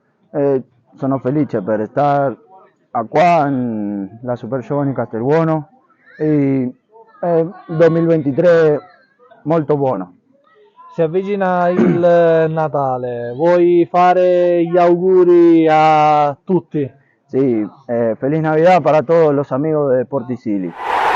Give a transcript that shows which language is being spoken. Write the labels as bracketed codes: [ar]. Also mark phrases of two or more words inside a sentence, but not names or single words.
[it] Sono felice per stare qua nella Super Giovani Castelbuono e 2023 molto buono. Si avvicina il Natale, vuoi fare gli auguri a tutti? [es] Sí, feliz Navidad para todos los amigos de Portisili.